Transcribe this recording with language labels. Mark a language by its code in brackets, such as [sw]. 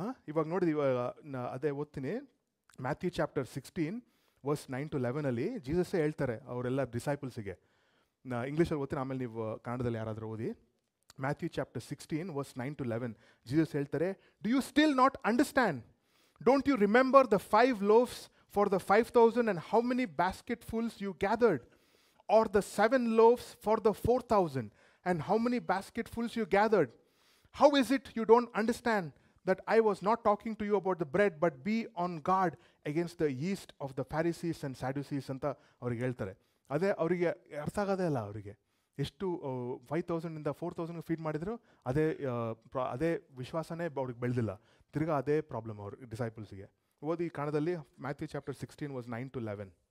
[kn] ಇವಾಗ ನೋಡಿದ್ವಿ, ಇವಾಗ ಅದೇ ಓದ್ತೀನಿ, ಮ್ಯಾಥ್ಯೂ ಚಾಪ್ಟರ್ 16 ವರ್ಸ್ 9-11 ಜೀಸಸ್ಸೇ ಹೇಳ್ತಾರೆ ಅವರೆಲ್ಲ ಡಿಸೈಪಲ್ಸಿಗೆ. ಇಂಗ್ಲೀಷಲ್ಲಿ ಓದ್ತೀನಿ, ಆಮೇಲೆ ನೀವು ಕನ್ನಡದಲ್ಲಿ ಯಾರಾದರೂ ಓದಿ. ಮ್ಯಾಥ್ಯೂ ಚಾಪ್ಟರ್ 16 ವರ್ಸ್ 9-11 ಜೀಸಸ್ ಹೇಳ್ತಾರೆ, [en] Do you still not understand? Don't you remember the 5 loaves for the 5,000 and how many basketfuls you gathered? Or the 7 loaves for the 4,000 and how many basketfuls you gathered? How is it you don't understand that I was not talking to you about the bread, but be on guard against the yeast of the Pharisees and Sadducees [kn] ಅಂತ ಅವ್ರಿಗೆ ಹೇಳ್ತಾರೆ. ಅದೇ ಅವರಿಗೆ ಅರ್ಥ ಆಗೋದೇ ಅಲ್ಲ. ಅವರಿಗೆ ಎಷ್ಟು 5,000 4,000 ಫೀಡ್ ಮಾಡಿದ್ರು, ಅದೇ ವಿಶ್ವಾಸನೇ ಅವ್ರಿಗೆ ಬೆಳೆದಿಲ್ಲ. ತಿರ್ಗಾ ಅದೇ ಪ್ರಾಬ್ಲಮ್ ಅವ್ರ ಡಿಸೈಪಲ್ಸ್ಗೆ. ಓದಿ ಕನ್ನಡದಲ್ಲಿ ಮ್ಯಾಥ್ಯೂ ಚಾಪ್ಟರ್ 16 ವರ್ಸ್ 9-11.